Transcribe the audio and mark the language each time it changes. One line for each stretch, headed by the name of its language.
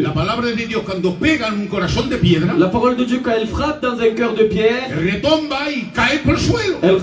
Spanish: La palabra de Dios cuando pega en un corazón de piedra,
French: La parole de Dieu, quand elle frappe dans un cœur de pierre,
Spanish: retomba y cae por el suelo.